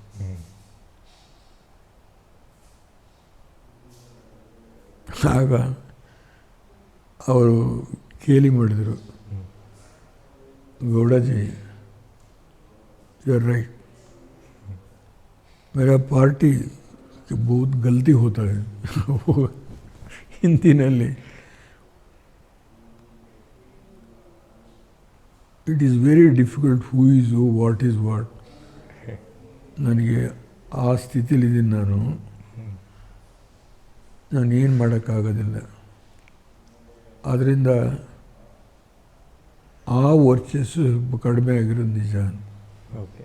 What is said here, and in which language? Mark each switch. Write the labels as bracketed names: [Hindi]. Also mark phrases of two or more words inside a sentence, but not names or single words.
[Kannada] ಆಗ ಅವರು ಕೇಳಿ ಮಾಡಿದರು, ಗೌಡಾಜಿ [English] you are right, [Hindi] मेरा पार्टी कि बहुत गलती होता है वो [English] ಹಿಂದಿನಲ್ಲಿ it is very difficult who is who what is what. [Kannada] ನನಗೆ ಆ ಸ್ಥಿತಿಲಿದ್ದೀನಿ ನಾನು ಏನು ಮಾಡೋಕ್ಕಾಗೋದಿಲ್ಲ. ಆದ್ದರಿಂದ ಆ ವರ್ಚಸ್ಸು ಸ್ವಲ್ಪ ಕಡಿಮೆ ಆಗಿರೋದು ನಿಜ. ಓಕೆ.